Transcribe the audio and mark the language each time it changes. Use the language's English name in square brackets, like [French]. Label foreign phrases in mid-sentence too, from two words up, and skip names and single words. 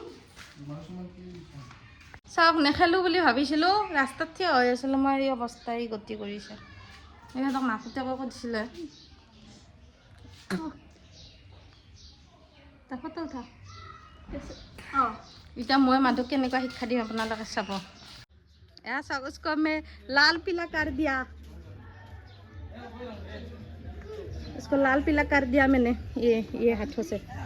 [Assamese] চাওক নেখেলোঁ বুলি ভাবিছিলোঁ, ৰাস্তাত থিয় হৈ আছিলোঁ মই, এই অৱস্থাই গতি কৰিছে। সিহঁতক মাকতে ক'ব দিছিলে। এতিয়া মই মানুহক কেনেকুৱা শিক্ষা দিম আপোনালোকে চাব। এয়া চাওক, [Hindi] उसको मैं लाल पीला कर दिया, उसको लाल पीला कर दिया मैंने ये हाथों से।